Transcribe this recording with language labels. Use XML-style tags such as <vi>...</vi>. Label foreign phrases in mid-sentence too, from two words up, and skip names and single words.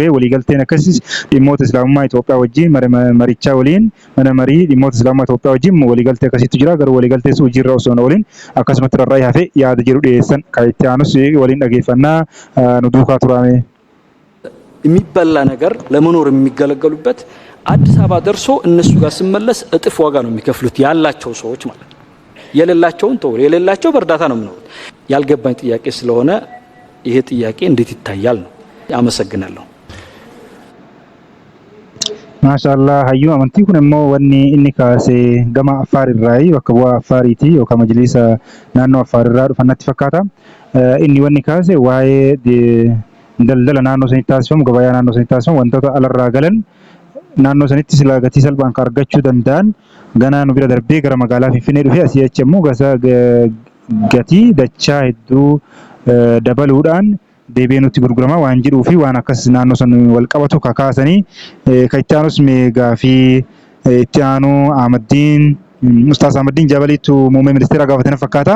<om>Waliigalteen akkasiis dhimmoota islaamummaa Itoophiyaa wajjin marichaa waliin mana marii dhimmoota islaamummaa Itoophiyaa wajjin waliigaltee akkasiitu jira. Garuu waliigaltee sun hojiirra osoo hin oolin akkasumatti rarra'ee hafee yaada jedhu dhiyeessan kan itti aanus waliin dhageeffannaa nu duukaa turame.</om> <am>የሚበላ ነገር ለመኖር የሚገለገሉበት አዲስ አበባ ደርሶ እነሱ ጋር ሲመለስ እጥፍ ዋጋ ነው የሚከፍሉት ያላቸው ሰዎች ማለት ነው። የሌላቸውን ተወው የሌላቸው በእርዳታ ነው የሚኖሩት። ያልገባኝ ጥያቄ ስለሆነ ይሄ ጥያቄ እንዴት ይታያል ነው። አመሰግናለሁ። ማሻአላህ</am> <om>hayyuu amantii kun immoo wanni inni kaasee gama Affaar irraa bakka bu'aa Affaariiti yookaan majlisa naannoo Affaar irraa dhufannatti fakkaata. Inni wanni kaasee waa'ee daldala naannoo sanitti taasifamu gabayaa naannoo sanitti taasifamu wantoota alarraa galan naannoo sanitti silaa gatii salphaan kan argachuu danda'an ganaa nu bira darbee gara magaalaa Finfinnee dhufee asii achi immoo gatii dachaa hedduu dabaluudhaan deebi'ee nutti gurguramaa waan jedhuu fi waan akkas naannoo san wal qabatu kakaasanii kan itti aanus meegaa fi itti aanu Ustaaz Ahmadiin Jabaliitu muummee ministeera gaafatanii fakkaata.</om>